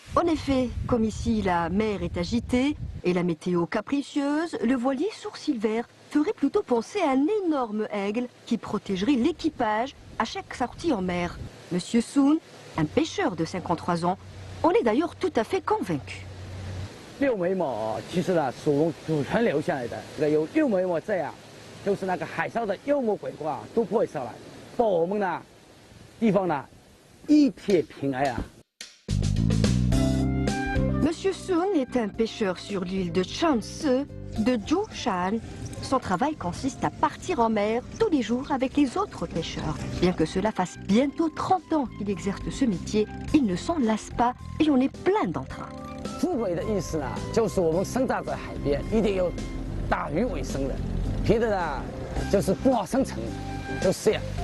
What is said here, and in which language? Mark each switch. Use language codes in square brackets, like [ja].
[fr] En effet, comme ici la mer est agitée et la météo capricieuse, le voilier Sourcil Vert ferait plutôt penser à un énorme aigle qui protégerait l'équipage à chaque sortie en mer. Monsieur Sun, un pêcheur de 53 ans, en est d'ailleurs tout à fait convaincu. [zh] 六眉毛其实呢，祖传留下来的，这个有六眉毛这样，就是那个海上的妖魔鬼怪都不会上来，把我们呢地方呢一片平安啊。 [fr] Monsieur Sun est un pêcheur sur l'île de Changse, de Zhoushan. Son travail consiste à partir en mer tous les jours avec les autres pêcheurs. Bien que cela fasse bientôt 30 ans qu'il exerce ce métier, il ne s'en lasse pas et on est plein d'entrain. [zh] 富贵的意思呢，就是我们生长在海边，一定有打鱼为生的，别的呢就是不好生存，就是这样。